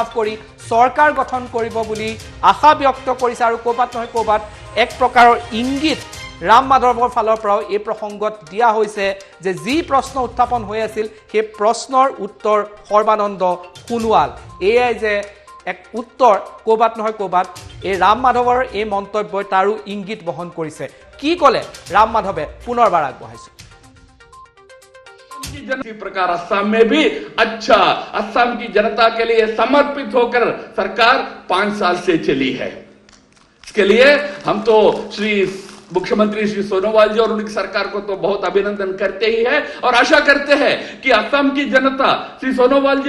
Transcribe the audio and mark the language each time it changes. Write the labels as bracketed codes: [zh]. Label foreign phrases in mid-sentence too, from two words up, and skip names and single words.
[as] কৰি চৰকাৰ গঠন কৰিব বুলি আশা ব্যক্ত কৰিছে আৰু কোবাত নহয় কোবাত এক প্ৰকাৰৰ ইংগিত ৰাম মাধৱৰ ফালৰ পৰাও এই প্ৰসংগত দিয়া হৈছে যে যি প্ৰশ্ন উত্থাপন হৈ আছিল সেই প্ৰশ্নৰ উত্তৰ সৰ্বানন্দ সোণোৱাল এয়াই যে এক উত্তৰ কোবাত নহয় কোবাত এই ৰাম মাধৱৰ এই মন্তব্যই তাৰো ইংগিত বহন কৰিছে কি ক'লে ৰাম মাধৱে পুনৰবাৰ আগবঢ়াইছে [hi] इसी प्रकार असम में भी अच्छा असम की जनता के लिए समर्पित होकर सरकार 5 साल से चली है इसके लिए हम तो श्री मुख्यमंत्री श्री सोनोवाल जी और उनकी सरकार को तो बहुत अभिनंदन करते ही है और आशा करते हैं कि असम की जनता श्री सोनोवाल जी